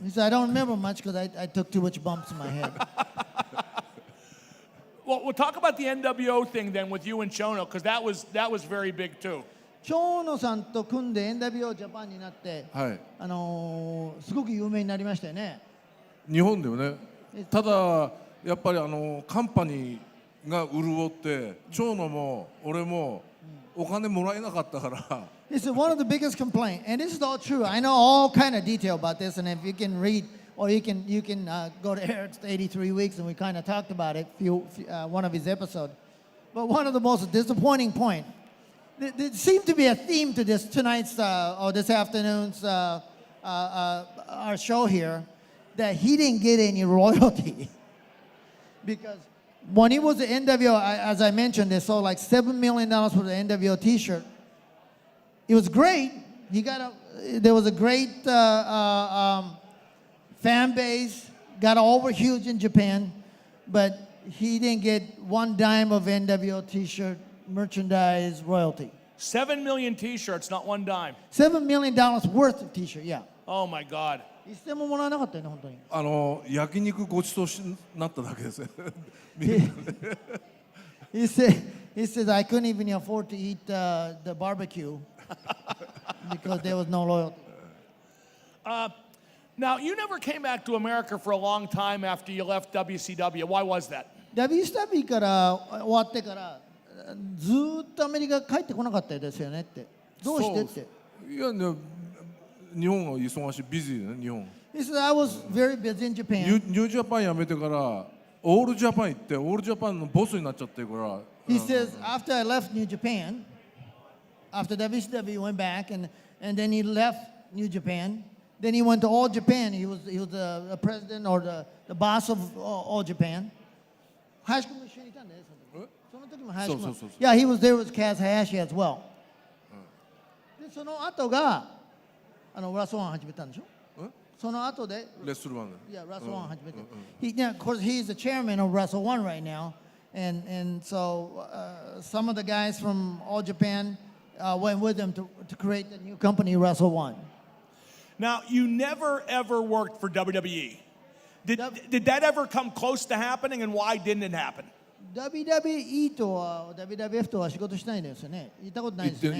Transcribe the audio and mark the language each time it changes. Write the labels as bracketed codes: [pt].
[en] He said, I don't remember much because I took too much bumps in my head. Well, we'll talk about the NWO thing then with you and Chono, because that was very big too. [ja] 長野さんと組んで NWO ジャパンになって、はい。すごく有名になりましたよね。日本でもね。ただやっぱりカンパニーが潤って長野も俺もお金もらえなかったから [en] This is one of the biggest complaints, and this is all true. I know all kind of detail about this, and if you can read or you can go to Eric's 83 Weeks, and we kind of talked about it, one of his episodes. But one of the most disappointing points, there seemed to be a theme to this tonight's or this afternoon's our show here, that he didn't get any royalty because when he was the NWO, as I mentioned, they sold like $7 million for the NWO T-shirt. It was great. There was a great fan base, got over huge in Japan, but he didn't get one dime of NWO T-shirt merchandise royalty. 7 million T-shirts, not one dime. $7 million worth of T-shirt, yeah. Oh my God. [ja] 一銭ももらわなかったよね、本当に。焼肉ごちそうになっただけですね [en] He says, I couldn't even afford to eat the barbecue because there was no loyalty. Now, you never came back to America for a long time after you left WCW. Why was that? [ja] WCW から終わってからずーっとアメリカ帰ってこなかったですよねって。どうしてって。いやね日本は忙しいビジーね日本 [en] He says, I was very busy in [ja] ニ [en] Japan. [ja] ュージャパン辞めてからオールジャパン行ってオールジャパンのボスになっちゃってるから [en] He says, after I left New Japan, after WCW, he went back and then he left New Japan. Then he went to All Japan. He was the president or the boss of All Japan. [ja] Hayashiも一緒にいたんだよ、その時も林も。 [en] Yeah, he was there with Kaz Hayashi as well. [ja] で、その後がラスワン始めたんでしょその後でレッスルワン [en] Yeah, Wrestle One [ja] 始めて。 [en] Of course, he's the chairman of Wrestle One right now. And so some of the guys from All Japan went with him to create the new company, Wrestle One. Now, you never ever worked for WWE. Did that ever come close to happening, and why didn't it happen? [ja] WWE とは WWF とは仕事しないですよね。行ったことないですよね。